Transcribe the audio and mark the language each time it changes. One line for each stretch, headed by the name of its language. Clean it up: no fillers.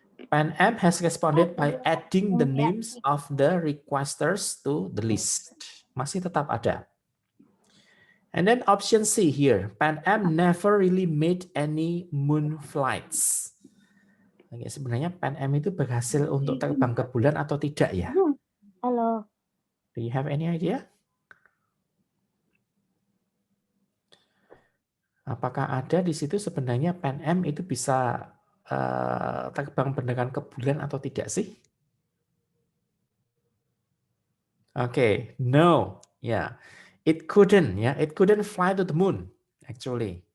English: Pan Am has responded by adding the names of the requesters to the list.
Indonesian: Masih tetap ada.
English: And then option C here, Pan Am never really made any moon flights.
Indonesian: Oke, sebenarnya Pan Am itu berhasil untuk terbang ke bulan atau tidak ya? Halo.
English: Do you have any idea?
Indonesian: Apakah ada di situ sebenarnya Pan Am itu bisa terbang beneran ke bulan atau tidak sih?
English: Oke, no, ya, it couldn't, ya, it couldn't fly to the moon, actually.